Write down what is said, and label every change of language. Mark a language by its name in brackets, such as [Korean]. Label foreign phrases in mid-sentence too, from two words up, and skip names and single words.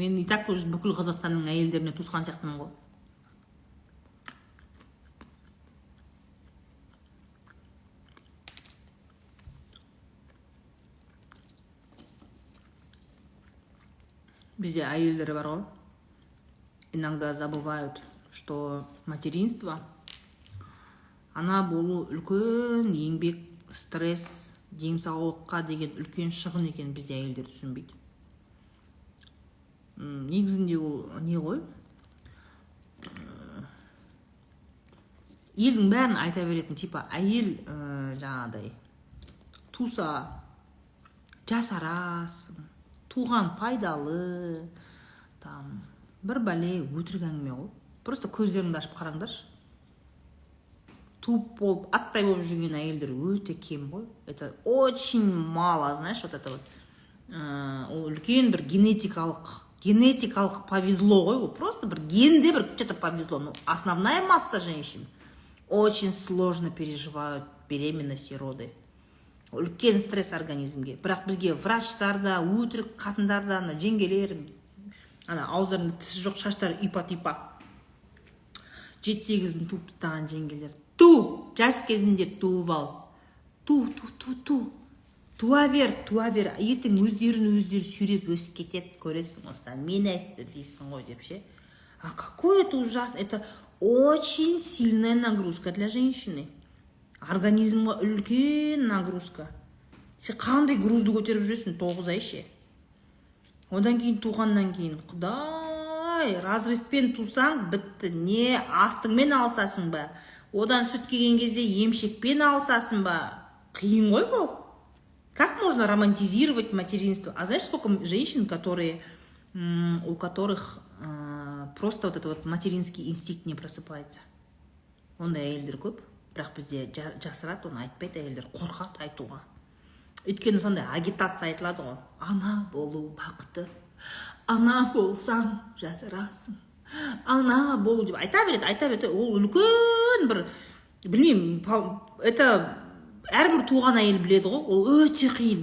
[Kazakh] Мен [Russian] и так [Kazakh] бүкіл Қазақстанның әйелдеріне туысқан сияқтымын ғой. Бізде әйелдер бар ғой. [Russian] Иногда забывают, что материнство, [Kazakh] ана болу үлкен еңбек, стресс, денсаулыққа деген үлкен шығын екен, бізде әйелдер түсінбейді. Негізінде ол не ғой? Елдің бәрін айта беретін типа әйел жаңағыдай туса жасарасың, туған пайдалы, там бір бәле өтірік әңгіме ғой. Просто көздеріңді ашып қараңдаршы. Туып болып, аттай болып жүрген әйелдер өте кем ғой. [Russian] Это очень мало, знаешь, вот это вот. [Kazakh] Ол үлкен бір генетикалық повезло ғой. Ол просто бір генде бір [Russian] что-то повезло. Но основная масса женщин очень сложно переживают беременность и роды. [Kazakh] Үлкен стресс организмге. Бірақ бізге врачтарда, өтірік қатындарда, жеңгелер, ауыздарында тісі жоқ, шаштары ипа-типа. 7-8-ін туып тастаған жеңгелер. Жас кезінде туып ал. Туа бер. Ертең өздері сүйреп өсіп кетеді, көресің осыдан. Мен айтты дейсің ғой деп ше. [Russian] А какой это ужасно. Это очень сильная нагрузка для женщины. [Kazakh] Организмға үлкен нагрузка. Сен қандай грузды көтеріп жүресің 9 ай ше. Одан кейін туғаннан кейін, құдай, разрывпен тусаң бітті. Не астыңмен алсасың ба? Одан сүт келген кезде емшекпен алсасың ба? Қиын ғой бұл. [Russian] Как можно романтизировать материнство? А знаешь, сколько женщин, у которых просто вот этот вот материнский инстинкт не просыпается? [Kazakh] Ондай әйелдер көп, бірақ бізде жасырады, оны айтпайды әйелдер, қорқады айтуға. Өйткені сондай агитация айтылады ғой. Ана болу бақыты, ана болсаң жасырасың, ана болу деп айта береді. Ол үлкен бір, білмеймін, это әрбір туған әйел біледі ғой, ол өте қиын.